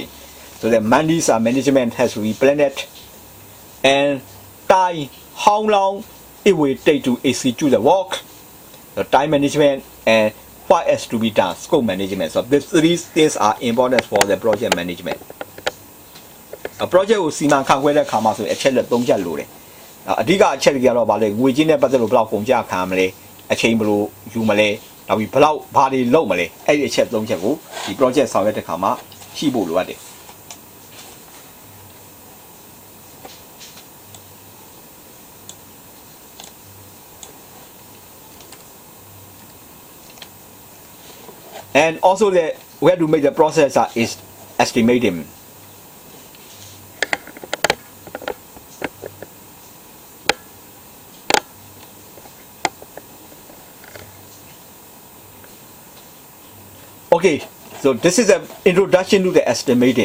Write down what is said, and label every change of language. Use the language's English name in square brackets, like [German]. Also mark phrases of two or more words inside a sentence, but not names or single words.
[English] So the money's management has to be planned and time how long it will take to execute the work, the time management and what has to be done, scope management. So these three things are important for the project management. [Burmese] A project ကိုစီမံခန့်ခွဲတဲ့အခါမှာဆိုရင်အချက်လက်၃ချက်လိုတယ်။အဓိကအ ချက်တွေကတော့ဗာလဲငွေချင်းနဲ့ပတ်သက်လို့ဘယ်လောက်ကုန်ကျခံမလဲအချိန်ဘယ်လိုယူမလဲနောက်ပြီးဘယ်လောက်ဘာတွေလုပ်မလဲအဲ့ဒီအချက်၃ချက်ကိုဒီ project ဆောင်ရွက်တဲ့အခါမှာရှိဖို့လိုအပ်တယ်။ [English] And also the we have to make the process is estimating. Okay, so this is an introduction to the estimating.